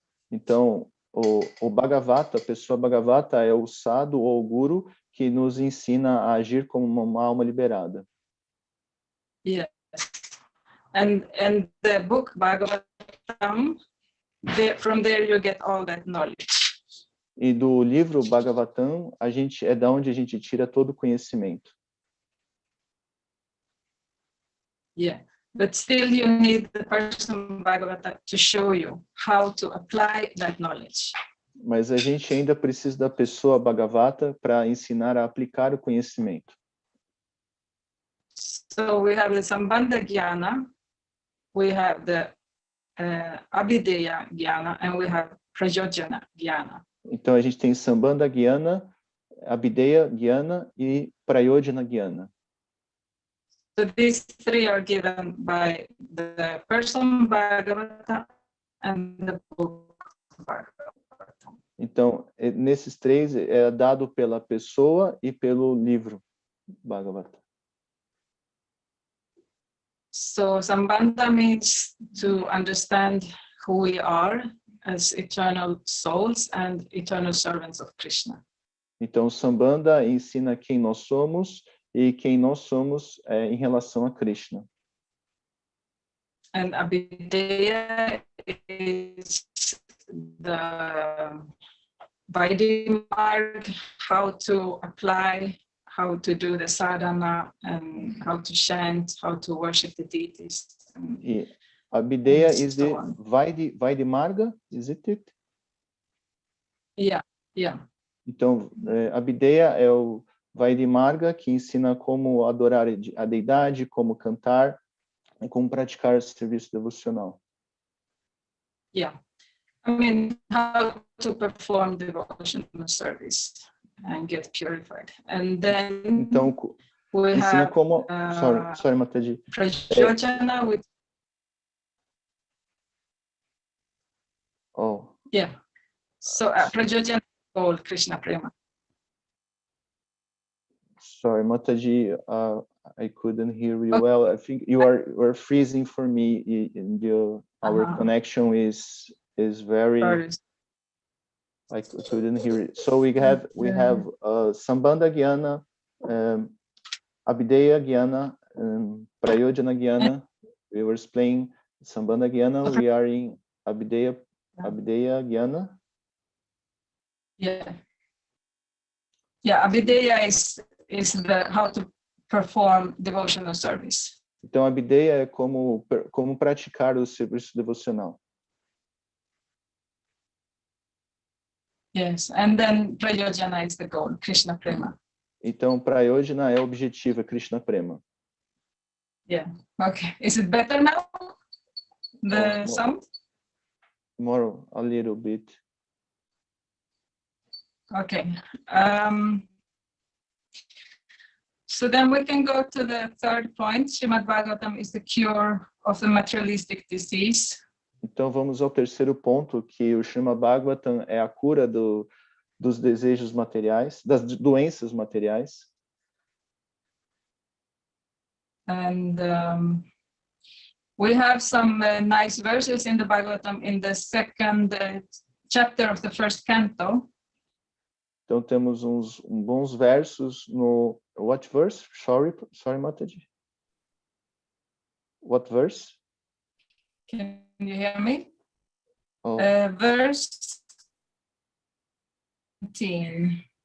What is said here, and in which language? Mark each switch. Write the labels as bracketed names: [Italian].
[Portuguese] Então o Bhagavata, a pessoa Bhagavata é o sadhu ou o guru que nos ensina a agir como uma alma liberada. [English] Yes. And the book Bhagavatam, from there you get all that knowledge. [Portuguese] E do livro Bhagavatam, é da onde a gente tira todo o conhecimento. [English] Yeah, but still you need the person Bhagavata to show you how to apply that knowledge. [Portuguese] Mas a gente ainda precisa da pessoa Bhagavata para ensinar a aplicar o conhecimento. [English] So we have the Sambandha Jnana, we have the Abhideya Jnana, and we have Prajojana Jnana. [Portuguese] Então a gente tem Sambandha Jnana, Abhideya Jnana e Prayojana Jnana. [English] So these three are given by the person Bhagavata and the book Bhagavatam. [Portuguese] Então, nesses três é dado pela pessoa e pelo livro Bhagavata. [English] So Sambandha means to understand who we are as eternal souls and eternal servants of Krishna. [Portuguese] Então, Sambandha ensina quem nós somos e quem nós somos em relação a Krishna. [English] And Abhideya is the Vaidhi Marg, how to apply, how to do the sadhana, and how to chant, how to worship the deities. E Abhideya is the Vaidhi Marga, is it? Yeah. [Portuguese] Então, Abhideya é o Vaidhi Marga, que ensina como adorar a deidade, como cantar e como praticar o serviço devocional. [English] Yeah. I mean, how to perform devotional service and get purified. And then [Portuguese] então, [English] we [Portuguese] ensina [English] have [Portuguese] como... [English] sorry, Mataji. Prajojana with... Oh. Yeah. So Prajojana called Krishna Prema. Sorry, Mataji, I couldn't hear you well. I think you are freezing for me, and our connection is very... Sorry. I couldn't hear it. So we have Sambandha Jnana, Abhideya Jnana, Prayojana Jnana. We were explaining Sambandha Jnana. We are in Abhideya Jnana. Yeah. Abhideya is the how to perform devotional service. [Portuguese] Então, Abhideya é como praticar o serviço devocional. [English] Yes, and then Prayojana is the goal, Krishna Prema. [Portuguese] Então, Prayojana é objetivo, é Krishna Prema. [English] Yeah. Okay. Is it better now? The sound? More, a little bit. Okay. So then we can go to the third point. Srimad Bhagavatam is the cure of the materialistic disease. [Portuguese] Então, vamos ao terceiro ponto, que o Srimad Bhagavatam é a cura dos desejos materiais, das doenças materiais. [English] And we have some nice verses in the Bhagavatam in the second chapter of the first canto. [Portuguese] Então temos uns bons versos no [English] what verse? Sorry, Mataji. What verse? Can you hear me? Oh. Verse 18.